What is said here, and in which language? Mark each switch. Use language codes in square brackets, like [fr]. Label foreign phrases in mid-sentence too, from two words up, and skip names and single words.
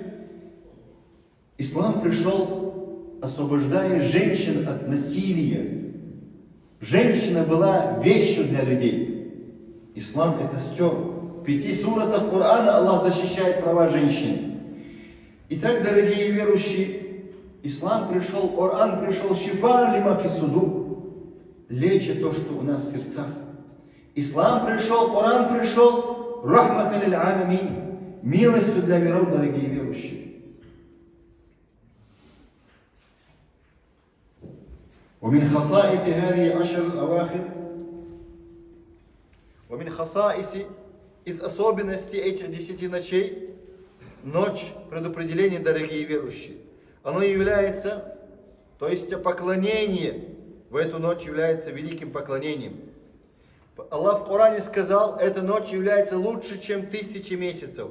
[ru] Ислам пришел, освобождая женщин от насилия. Женщина была вещью для людей. Ислам это стер. В 5 суратах Корана Аллах защищает права женщин. Итак, дорогие верующие, Ислам пришел, Коран пришел, [ar] شفاء لما في الصدور, [ru] лечит то, что у нас в сердцах. Ислам пришел, Коран пришел, [ar] رحمة للعالمين, [ru] милостью для миров, дорогие верующие. [ar] ومن خصائص هذه 10 الأواخر ومن خصائص [ru] из особенностей этих 10 ночей, ночь предопределения, дорогие верующие, оно является, то есть поклонение в эту ночь является великим поклонением. Аллах в Коране сказал, эта ночь является лучше, чем 1000 месяцев.